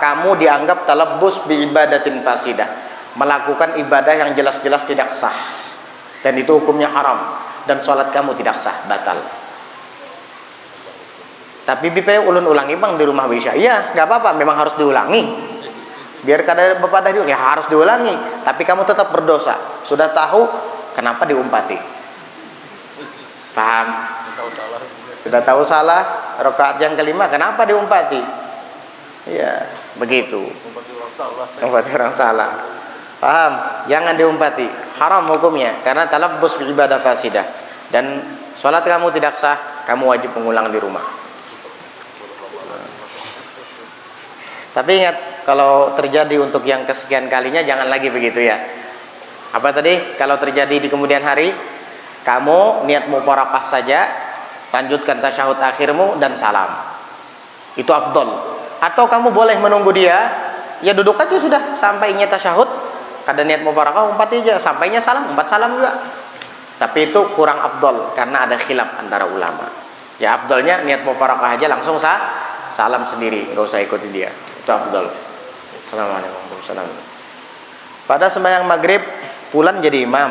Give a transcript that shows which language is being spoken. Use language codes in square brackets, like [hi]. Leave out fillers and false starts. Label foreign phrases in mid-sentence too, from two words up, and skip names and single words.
[id] Kamu dianggap [ar] تلبس بعبادة فاسدة, [id] melakukan ibadah yang jelas-jelas tidak sah, dan itu hukumnya haram, dan sholat kamu tidak sah, batal. [bjn] Tapi Bib ulun ulangi bang di rumah Isya. [id] Iya, nggak apa-apa, memang harus diulangi. Biar kada bapak tadi ya harus diulangi, tapi kamu tetap berdosa. Sudah tahu, kenapa diumpati? Paham? Sudah tahu salah, rakaat yang kelima, kenapa diumpati? Ya, begitu. Umpati orang salah. Paham? Jangan diumpati. Haram hukumnya, karena [ar] تلبس بعبادة فاسدة. [id] Dan sholat kamu tidak sah, kamu wajib mengulang di rumah. Tapi ingat, kalau terjadi untuk yang kesekian kalinya jangan lagi begitu ya. Apa tadi? Kalau terjadi di kemudian hari, kamu niat mufarakah saja, lanjutkan tasyahud akhirmu dan salam. Itu afdol. Atau kamu boleh menunggu dia, [bjn] ya duduk aja sudah sampainya tasyahud, kada niat mufarakah umpat aja, sampainya salam, umpat salam juga. [id] Tapi itu kurang afdol karena ada khilaf antara ulama. Ya afdolnya niat mufarakah aja langsung salam sendiri, enggak usah ikuti dia. Itu afdol. [ar] السلام عليكم ورحمة الله. [bjn] Pada sembahyang maghrib pulan jadi imam.